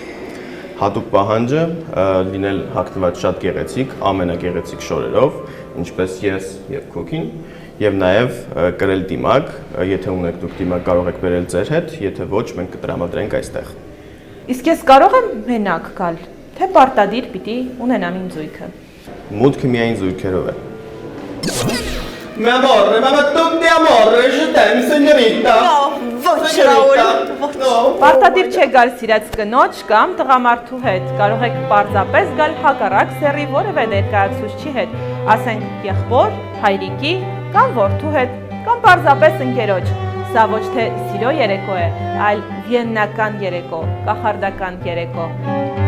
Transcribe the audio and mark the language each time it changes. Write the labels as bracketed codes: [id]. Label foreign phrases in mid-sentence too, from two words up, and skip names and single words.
[hy] Հատուկ պահանջը լինել հագնված շատ գեղեցիկ, ամենագեղեցիկ շորերով, ինչպես ես և Քուքին, և նաև կրել դիմակ, եթե ունեք դուք դիմակ կարող եք բերել ձեր հետ, եթե ոչ, մենք կտրամադրենք այստեղ։ Իսկ ես կարող եմ մենակ գալ, թե պարտադիր պիտի ունենամ իմ զույգը։ Մուտքը միայն զույգերով է։ [it] Mi amore, ma tutti amore, [fr] je t'aime, [it] signorita. [hy] Ոչ, Ռաուլ, ոչ։ Պարտադիր չէ գալ սիրած կնոջ կամ տղամարդու հետ, կարող եք պարզապես գալ հակառակ սեռի որևէ ներկայացուցչի հետ, ասենք եղբոր, հայրիկի կամ որդու հետ, կամ պարզապես ընկերոջ։ Սա ոչ թե սիրո երեկո է, այլ վիեննական երեկո, կախարդական երեկո։